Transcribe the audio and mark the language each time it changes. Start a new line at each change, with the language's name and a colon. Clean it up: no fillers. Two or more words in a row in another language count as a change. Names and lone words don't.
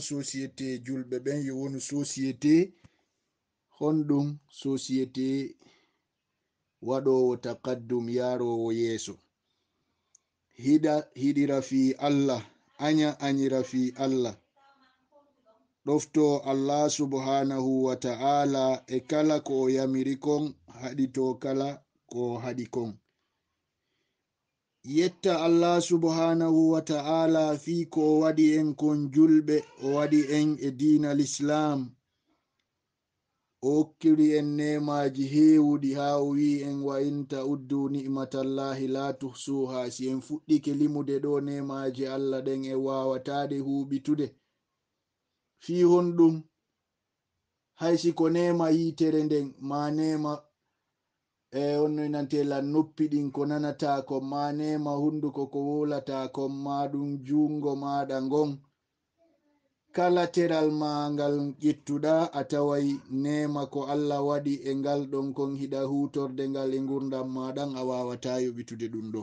Fula: société julɓe ɓen yo wonu société honɗum société waɗowo takaddum, yarowo yeeso, hiɗira fi allah, anyira fi allah, ɗofto allah
Arabic: سبحانه وتعالى
Fula: e kala ko o yamiri kon, haɗito kala ko haɗi kon. yetta allah
Arabic: سبحانه وتعالى
Fula: fi ko o waɗi en kon julɓe, o waɗi en e dina l'islam, o hokkiri en nemaji hewuɗi ha o wi en
Arabic: وإن تعدوا نعمة الله لا تحصوها.
Fula: si en fuɗɗike limude ɗo nemaji allah ɗen e wawataɗe huɓitude. fi honɗum haysi ko nema yitere nden, ma nema onnoinantela noppi ɗin ko nanata kon, ma nema hunduko ko wolata kon, ma ɗum jungo maɗa ngon, kala teral ma ngal ƴettuɗa a tawai nema ko allah waɗi e ngal ɗon kon hiɗa hutorde ngal e gurdam maɗan, a wawata yoɓitude ɗum ɗo.